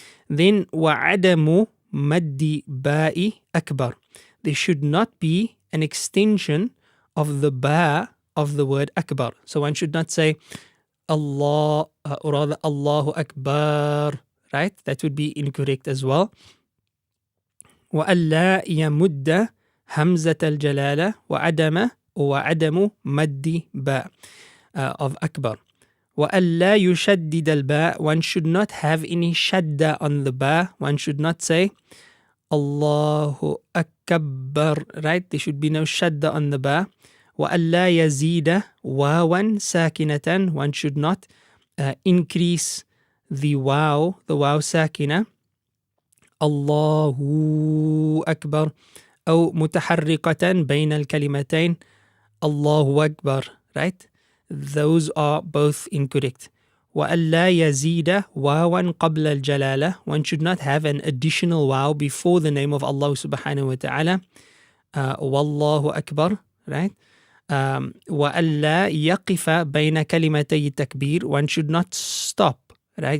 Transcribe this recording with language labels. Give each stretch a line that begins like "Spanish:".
English: Then
Arabic: وَعَدَمُ مَدِّ بَاءِ أَكْبَرِ,
English: there should not be an extension of the ba of the word akbar. So one should not say Allah, or rather Allahu Akbar, right? That would be incorrect as well.
Arabic: وَأَلَّا يَمُدَّ هَمْزَةَ الْجَلَالَةِ وَعَدَمُ مَدِّ باء
English: of akbar. وَأَلَّا يُشَدِّدَ الْبَاء, one should not have any shadda on the ba. One should not say Allahu Akbar, right? There should be no shadda on the ba.
Arabic: وَأَلَّا يَزِيدَ وَاوًا سَاكِنَةً,
English: one should not increase the waw sakina. Allahu Akbar.
Arabic: أو متحرقة بين الكلمتين Allahu Akbar, right?
English: Those are both incorrect.
Arabic: وَأَلَّا يَزِيدَ وَاوًا قَبْلَ الْجَلَالَةِ,
English: one should not have an additional waw before the name of Allah subhanahu wa ta'ala. Wallahu Akbar, right?
Arabic: وَأَلَّا يَقِفَ بَيْنَ كَلِمَتَيِ التَّكْبِيرِ,
English: one should not stop, right?